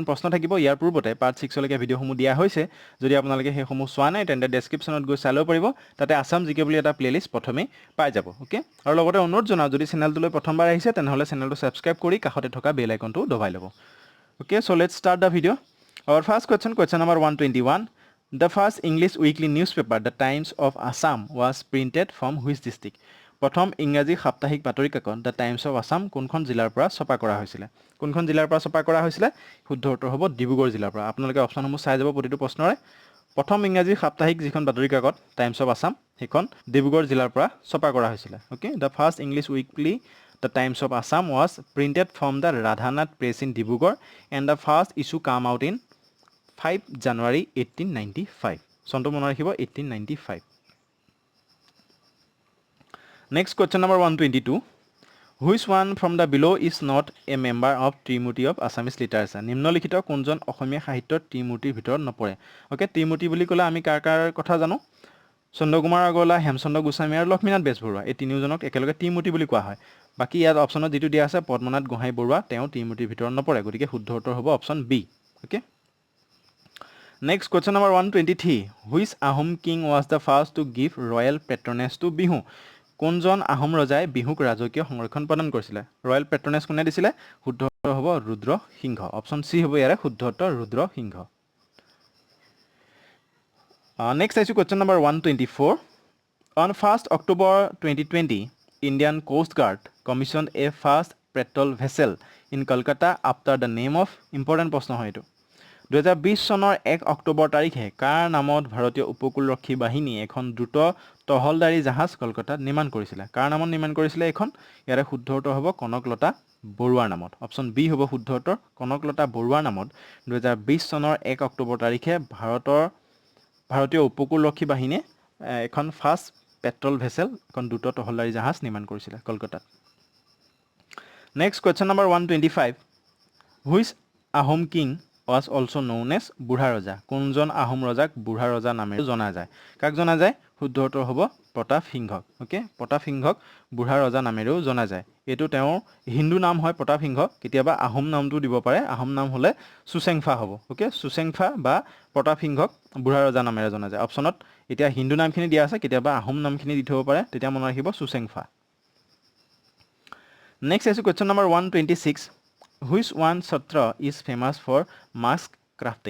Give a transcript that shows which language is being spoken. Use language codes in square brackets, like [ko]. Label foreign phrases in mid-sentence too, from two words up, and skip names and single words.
[as] প্ৰশ্ন থাকিব ইয়াৰ পূৰ্বতে পাৰ্ট 6 লৈকে ভিডিঅ'সমূহ দিয়া হৈছে যদি আপোনালোকে সেইসমূহ চোৱা নাই তেন্তে ডেছক্ৰিপশ্যনত গৈ চাই ল'ব পাৰিব তাতে আসাম জিকে বুলি এটা প্লেলিষ্ট প্ৰথমে পাই যাব ওকে আৰু লগতে অনুৰোধ জনাওঁ যদি চেনেলটোলৈ প্ৰথমবাৰ আহিছে তেনেহ'লে চেনেলটো ছাবস্ক্ৰাইব কৰি কাষতে থকা বেল আইকনটো দবাই ল'ব [en] okay so let's start the video our first question number 121 The first English weekly newspaper, The Times of Assam, was printed from which district? [as] প্ৰথম ইংৰাজী সাপ্তাহিক বাতৰি কাকত দ্য টাইমছ অফ আছাম কোনখন জিলাৰ পৰা ছপা কৰা হৈছিলে কোনখন জিলাৰ পৰা ছপা কৰা হৈছিলে শুদ্ধ উত্তৰ হ'ব ডিব্ৰুগড় জিলাৰ পৰা আপোনালোকে অপচনসমূহ চাই যাব প্ৰতিটো প্ৰশ্নৰে প্ৰথম ইংৰাজী সাপ্তাহিক যিখন বাতৰি কাকত টাইমছ অফ আছাম সেইখন ডিব্ৰুগড় জিলাৰ পৰা ছপা কৰা হৈছিলে ওকে [en] The first English weekly The Times of Assam was printed from the Radhanath Press in Dibrugarh and the first issue came out in 5 January 1895 [as] চনটো মনত ৰাখিব 1895 [en] Next question number 122 Which one from the below is not a member of Trimurti of Assamese literature [as] নিম্নলিখিত কোনজন অসমীয়া সাহিত্যৰ ত্ৰিমূৰ্তিৰ ভিতৰত নপৰে ওকে ত্ৰিমূৰ্তি বুলি ক'লে আমি কাৰ কথা জানো চন্দ্ৰকুমাৰ আগৰৱালা হেমচন্দ্ৰ গোস্বামী আৰু লক্ষ্মীনাথ বেজবৰুৱা এই তিনিওজনক একেলগে ত্ৰিমূৰ্তি বুলি কোৱা হয় বাকি ইয়াত অপচনত যিটো দিয়া আছে পদ্মনাথ গোহাঁই বৰুৱা তেওঁ ত্ৰিমূৰ্তিৰ ভিতৰত নপৰে গতিকে শুদ্ধ উত্তৰ হ'ব [en] option B [as] ওকে [en] Next question number 123 Which Ahom king was the first to give royal patronage to Bihu [as] কোনজন আহোম ৰজাই বিহুক ৰাজকীয় সংৰক্ষণ প্ৰদান কৰিছিলে [en] royal patronage [as] কোনে দিছিলে শুদ্ধ উত্তৰ হ'ব ৰুদ্ৰ সিংহ অপচন সি হ'ব ইয়াৰে শুদ্ধ উত্তৰ ৰুদ্ৰ সিংহ [en] next is question number 124 On 1st October 2020 Indian Coast Guard commissioned a fast patrol vessel in Kolkata after the name of important [as] প্ৰশ্ন হয় এইটো 2020 চনৰ 1 অক্টোবৰ তাৰিখে কাৰ নামত ভাৰতীয় উপকূলৰক্ষী বাহিনী এখন দ্ৰুত টহলদাৰী জাহাজ কলকাতাত নিৰ্মাণ কৰিছিলে কাৰ নামত নিৰ্মাণ কৰিছিলে এখন ইয়াৰে শুদ্ধ উত্তৰ হ'ব কনকলতা বৰুৱাৰ নামত অপচন বি হ'ব শুদ্ধ উত্তৰ কনকলতা বৰুৱাৰ নামত 2020 চনৰ 1 অক্টোবৰ তাৰিখে ভাৰতীয় উপকূলৰক্ষী বাহিনীয়ে এখন [en] fast patrol vessel [as] এখন [en] দ্ৰুত টহলদাৰী জাহাজ নিৰ্মাণ কৰিছিলে কলকাতাত next question number 125 Which Ahom king was also known as [as] বুঢ়া ৰজা কোনজন আহোম ৰজাক বুঢ়া ৰজা নামেৰে জনা যায় কাক জনা যায় শুদ্ধ উত্তৰ হ'ব প্ৰতাপ সিংহক ওকে প্ৰতাপ সিংহক বুঢ়া ৰজা নামেৰেও জনা যায় এটো তেওঁৰ হিন্দু নাম হয় প্ৰতাপ সিংহ কেতিয়াবা আহোম নামটো দিব পাৰে আহোম নাম হলে সুচেংফা হ'ব ওকে সুচেংফা বা প্ৰতাপ সিংহক বুঢ়া ৰজা নামেৰে জনা যায় অপচনত এতিয়া হিন্দু নামখিনি দিয়া আছে কেতিয়াবা আহোম নামখিনি দি থব পাৰে তেতিয়া মনত ৰাখিব সুচেংফা নেক্সট আছে [en] question number 126 Which one Satra is famous for mask crafting?